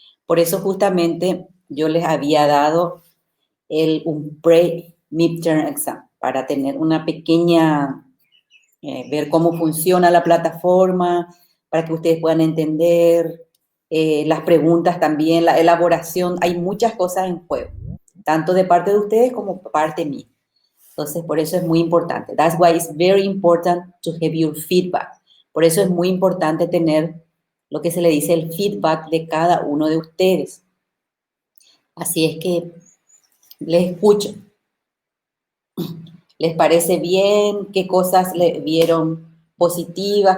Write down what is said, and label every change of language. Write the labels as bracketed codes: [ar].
[es] Por eso justamente yo les había dado un [en] pre-midterm exam [es] para tener una pequeña, ver cómo funciona la plataforma, para que ustedes puedan entender las preguntas también, la elaboración. Hay muchas cosas en juego, tanto de parte de ustedes como de parte mía. Entonces, por eso es muy importante. [en] That's why it's very important to have your feedback. [es] Por eso es muy importante tener lo que se le dice el feedback de cada uno de ustedes. Así es que les escucho. ¿Les parece bien? ¿Qué cosas le vieron positivas?